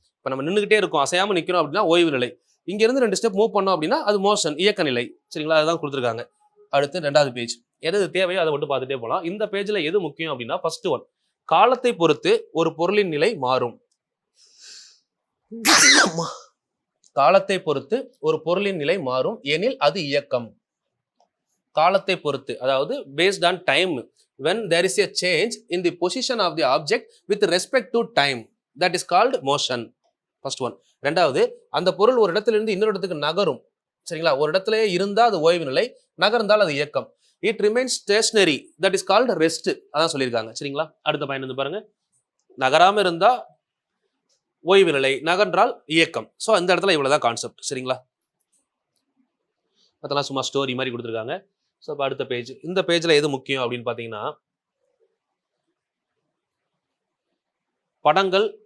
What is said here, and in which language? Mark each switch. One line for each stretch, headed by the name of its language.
Tamil: இப்ப நம்ம நின்றுகிட்டே இருக்கோம், அசையாம நிக்கிறோம் அப்படின்னா ஓய்வு நிலை. இங்க இருந்து 2 ஸ்டெப் மூவ் பண்ணோம் அப்படின்னா அது மோஷன், இயக்க நிலை. சரிங்களா? அதுதான் கொடுத்துருக்காங்க. அடுத்து 2வது பேஜ். எது தேவையோ அதை மட்டும் பார்த்துட்டே போகலாம். இந்த பேஜ்ல எது முக்கியம் அப்படின்னா ஃபர்ஸ்ட் ஒன், காலத்தை பொறுத்து ஒரு பொருளின் நிலை மாறும். காலத்தை பொறுத்து ஒரு பொருளின் நிலை மாறும் எனில் அது இயக்கம். காலத்தை பொறுத்து, அதாவது based on time.
English: when there is a change in the position of the object with respect to time, that is called motion. first one.
Tamil: 2வது, அந்த பொருள் ஒரு இடத்துல இருந்து இன்னொரு இடத்துக்கு நகரும். சரிங்களா? ஒரு இடத்துல இருந்தா அது ஓய்வு நிலை, நகர்ந்தால் அது இயக்கம்.
English: it remains stationary, that is called rest.
Tamil: அதான் சொல்லியிருக்காங்க. சரிங்களா? அடுத்த பாயிண்ட் வந்து பாருங்க, நகராம இருந்தா ஓய்வு நிலை, நகர்ந்தால் இயக்கம். ஸோ அந்த இடத்துல இவ்வளவுதான் கான்செப்ட். சரிங்களா? அதெல்லாம் சும்மா ஸ்டோரி மாதிரி கொடுத்துருக்காங்க. ஸோ இப்போ அடுத்த பேஜ். இந்த பேஜ்ல எது முக்கியம் அப்படின்னு பார்த்தீங்கன்னா படங்கள்.